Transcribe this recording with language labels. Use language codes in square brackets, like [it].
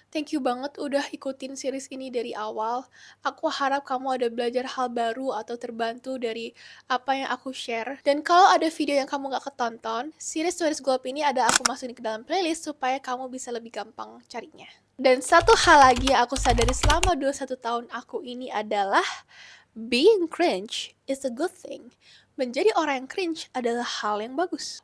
[en] Thank you [id] banget udah ikutin series ini dari awal. Aku harap kamu ada belajar hal baru atau terbantu dari apa yang aku share. Dan kalau ada video yang kamu gak ketonton, series 20s Glow Up ini ada aku masukin ke dalam playlist supaya kamu bisa lebih gampang carinya. Dan satu hal lagi yang aku sadari selama 21 tahun aku ini adalah [en] Being cringe is a good thing. [id] Menjadi orang yang cringe adalah hal yang bagus.